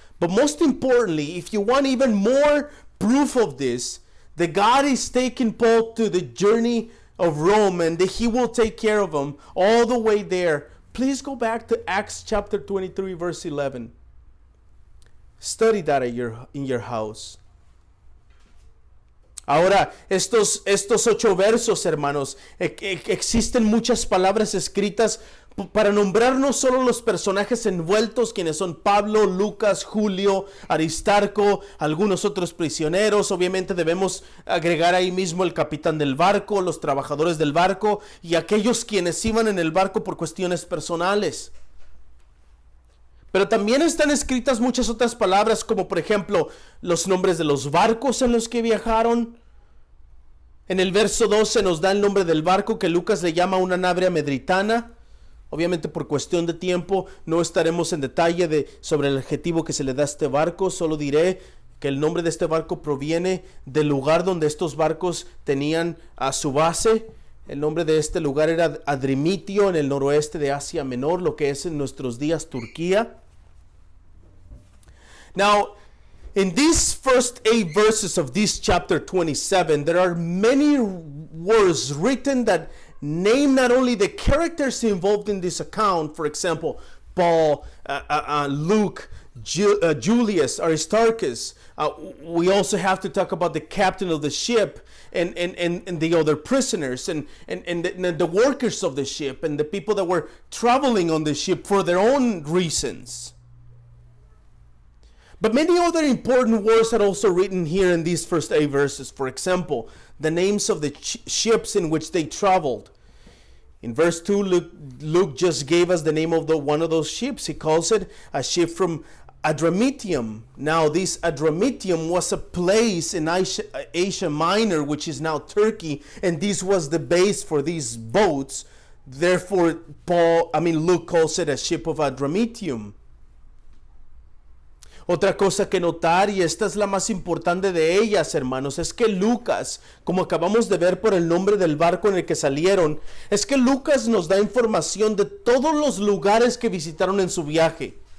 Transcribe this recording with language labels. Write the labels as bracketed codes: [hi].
[en] But most importantly, if you want even more proof of this, that God is taking Paul to the journey of Rome and that he will take care of him all the way there, please go back to Acts chapter 23, verse 11. Study that in your house. [es] Ahora, estos 8 versos, hermanos, existen muchas palabras escritas para nombrar no solo los personajes envueltos, quienes son Pablo, Lucas, Julio, Aristarco, algunos otros prisioneros. Obviamente debemos agregar ahí mismo el capitán del barco, los trabajadores del barco y aquellos quienes iban en el barco por cuestiones personales. Pero también están escritas muchas otras palabras, como por ejemplo los nombres de los barcos en los que viajaron. En el verso 12 nos da el nombre del barco que Lucas le llama una nave amedritana. Obviamente por cuestión de tiempo no estaremos en detalle sobre el adjetivo que se le da a este barco. Solo diré que el nombre de este barco proviene del lugar donde estos barcos tenían a su base. El nombre de este lugar era Adrimitio, en el noroeste de Asia Menor, lo que es en nuestros días Turquía. [en] Now, in these first 8 verses of this chapter 27, there are many words written that name not only the characters involved in this account, for example, Paul, Luke, Julius, Aristarchus. We also have to talk about the captain of the ship and the other prisoners and the workers of the ship and the people that were traveling on the ship for their own reasons. But many other important words are also written here in these first 8 verses. For example, the names of the ships in which they traveled. In verse 2, Luke just gave us the name of one of those ships. He calls it a ship from Adramyttium. Now, this Adramyttium was a place in Asia Minor, which is now Turkey, and this was the base for these boats. Therefore, Luke calls it a ship of Adramyttium. [es] Otra cosa que notar, y esta es la más importante de ellas, hermanos, es que Lucas, como acabamos de ver por el nombre del barco en el que salieron, es que Lucas nos da información de todos los lugares que visitaron en su viaje.